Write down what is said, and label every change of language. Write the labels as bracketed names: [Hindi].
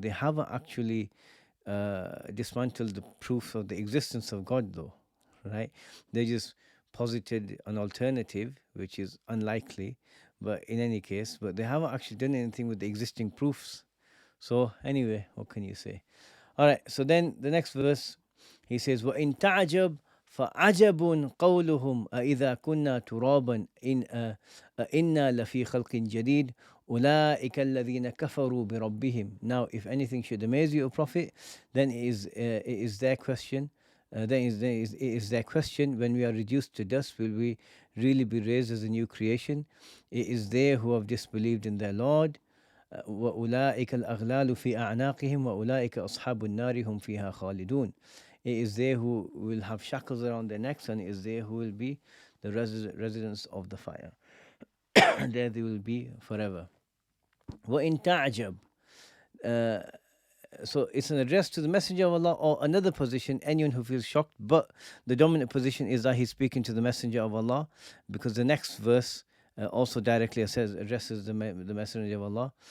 [English] They haven't actually dismantled the proof of the existence of God, though, right? They just posited an alternative, which is unlikely, but in any case, but they haven't actually done anything with the existing proofs. So anyway, what can you say? All right. So then the next verse, he says, [Arabic] وَإِن تَعْجَبْ فَعَجَبٌ قَوْلُهُمْ أَإِذَا كُنَّا تُرَابًا إِنَّا لَفِي خَلْقٍ جَدِيدٍ أُولَٰئِكَ الَّذِينَ كَفَرُوا بِرَبِّهِمْ. [English] Now, if anything should amaze you, O Prophet, then it is their question. It is their question, when we are reduced to dust, will we really be raised as a new creation? It is they who have disbelieved in their Lord. [Arabic] وأولئك الأغلال في أعناقهم وأولئك أصحاب النار هم فيها خالدون. [English] It is they who will have shackles around their necks, and it is they who will be the residents of the fire. There they will be forever. [Arabic] وإن تعجب. [English] So it's an address to the Messenger of Allah, or another position, anyone who feels shocked, but the dominant position is that he's speaking to the Messenger of Allah, because the next verse also directly addresses the Messenger of Allah.